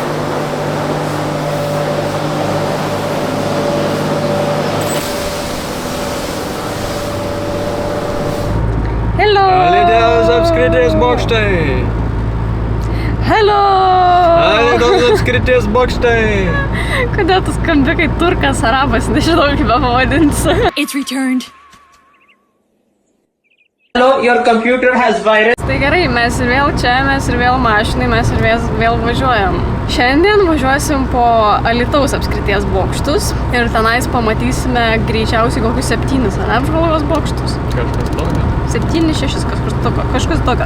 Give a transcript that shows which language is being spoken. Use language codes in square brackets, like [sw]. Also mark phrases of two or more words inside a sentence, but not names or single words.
[lt] Hello! Alytaus apskrities bokštai! Hello! Alytaus apskrities bokštai! Kodėl tu skambi kaip turkas, arabas, nežinau kaip pavadinsiu. [en] It's returned. Hello, your computer has virus. [lt] Tai gerai, mes ir vėl čia, mes ir vėl mašinai, mes ir vėl važiuojam. Šiandien važiuosim po Alytaus apskrities bokštus ir tenais pamatysime greičiausiai kokius 7 apžvalgos bokštus. Kažkas tokio. 7-6, kažkas tokio.